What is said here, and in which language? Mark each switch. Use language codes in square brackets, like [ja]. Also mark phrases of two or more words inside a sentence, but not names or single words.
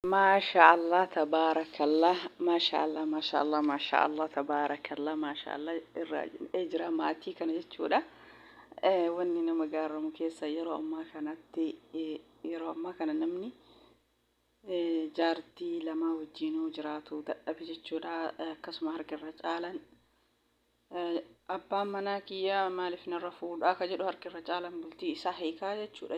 [ar] ما شاء الله، تبارك الله. ما شاء الله، ما شاء الله، ما شاء الله، تبارك الله، ما شاء الله. [om] Irraa jedhee jira maatii kana jechuudha. Eh, wanni nama gaaramu keessa yeroo ammaa kanatti, eh, yeroo ammaa kana namni, eh, jaartii lama wajjinuu jiraatu dadhabe jechuudha. Eh, akkasuma harka irra caalan, eh, abbaan manaa kiyya maaliif narra fuudhaa ka jedhu harka irra caalan bultii isaa hiikaa jechuudha.